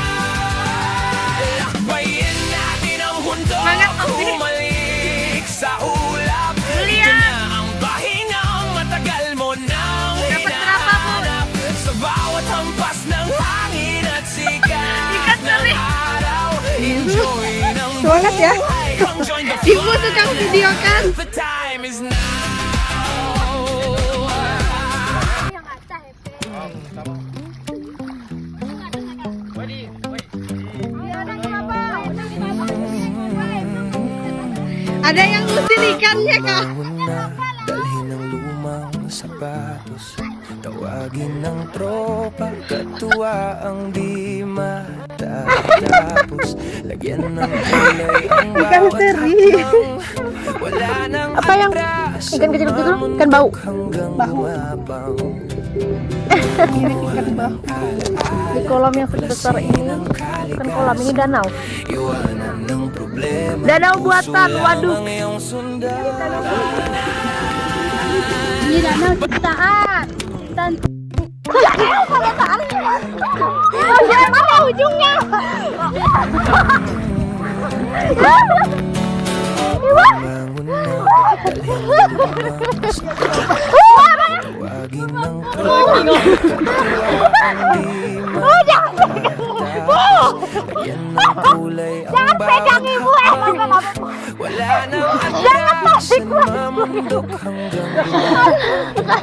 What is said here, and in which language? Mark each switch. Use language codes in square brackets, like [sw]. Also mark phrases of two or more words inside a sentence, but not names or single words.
[tl] Lakbayin natin ang bundok, [id] Semangat, Ate. [tl] umalik sa ulap. Ito na ang pahingang matagal mo nang hinahanap. Sa bawat hampas ng hangin at sikat ng araw, enjoy ng [id] Semangat ya. [tl] buhay, [en] come join the [id] Ibu [en] fun. [id] tukang video kan? [en] The time is now. [id] Ada yang ngusir ikannya kah? [tl] Una, dalhin ng lumang sapatos, tawagin ng tropa, katuwa ang di matatapos. Lagyan ng kulay ang bawat hakbang, wala nang [id] Apa yang [tl] atras, [id] ikan kecil itu? Ikan bau. [tl] hanggang gumapang. [id] Mirip ikan bau. Di kolam yang sebesar ini, bukan kolam ini danau. [tl] Iwanan ng problema, [id] Danau buatan, [tl] puso lang [id] waduh. [tl] ang iyong sundan. [id] Ini danau ciptaan. Dan mana ujungnya? [tl] Bangon na, dalhin ng lumang sapatos, tawagin ng tropa, di matatapos. Lagyan ng kulay ang bawat hakbang, wala nang atras, mamundok hanggang gumapang.